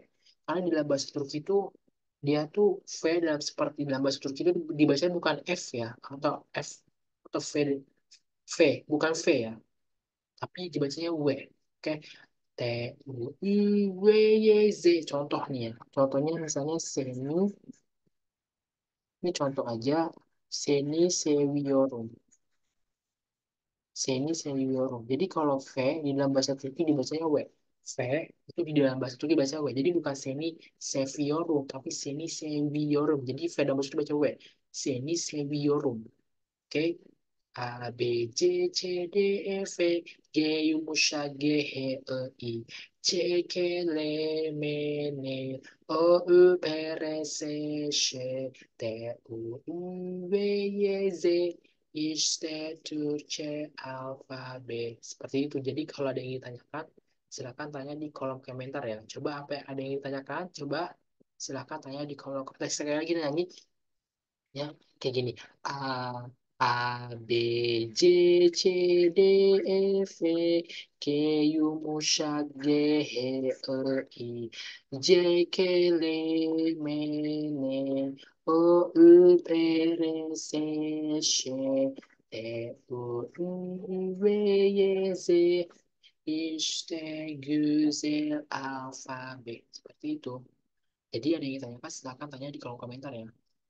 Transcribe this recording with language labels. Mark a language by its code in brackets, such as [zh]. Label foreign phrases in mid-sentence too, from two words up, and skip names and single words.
[id] Karena di dalam bahasa Turki itu, dia tuh V dalam seperti dalam bahasa Turki itu dibacanya bukan F ya, atau F, atau V, V, bukan V ya, tapi dibacanya W. Oke, [tr] T, U, I, W, Y, Z. [id] Contoh nih ya. Contohnya misalnya Seni. Ini contoh aja. [tr] Seni seviyorum. Seni seviyorum. [id] Jadi kalau V di dalam bahasa Turki dibacanya W. V itu di dalam bahasa Turki baca W. Jadi bukan [tr] Seni seviyorum, [id] tapi [tr] Seni seviyorum. [id] Jadi V dalam bahasa Turki baca W. [tr] Seni seviyorum. Oke. A, B, C, C, D, E, F, G, yumuşak G, H, I, C, K, L, M, N, O, Ö, P, R, S, Ş, T, U, U, V, Y, Z. İşte Türkçe alfabet. [id] Seperti itu. Jadi kalau ada yang ingin tanyakan, silakan tanya di kolom komentar ya. Coba apa yang ada yang ingin tanyakan, coba silakan tanya di kolom komentar. Sekali lagi nyanyi ya kayak gini. [tr] A, A, B, C, C, D, E, F, G, yumuşak G, H, I, C, K, L, M, N, O, Ü, P, R, S, Ş, T, U, V, Y, Z. İşte güzel alfabet. [id] Seperti itu. Jadi ada yang ingin tanyakan, silahkan tanya di kolom komentar ya.